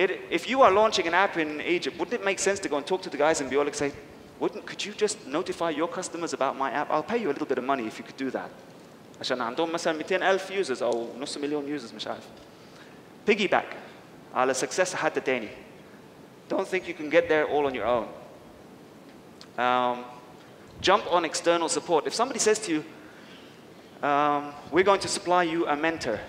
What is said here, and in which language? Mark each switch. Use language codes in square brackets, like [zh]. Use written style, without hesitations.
[en] If you are launching an app in Egypt, wouldn't it make sense to go and talk to the guys in [ar] بيقول لك, [en] say, could you just notify your customers about my app? I'll pay you a little bit of money if you could do that. [ar] عشان عندهم مثلا 200,000 users أو نص مليون users مش عارف. Piggyback على success حد تاني. [en] Don't think you can get there all on your own. Jump on external support. If somebody says to you, we're going to supply you a mentor.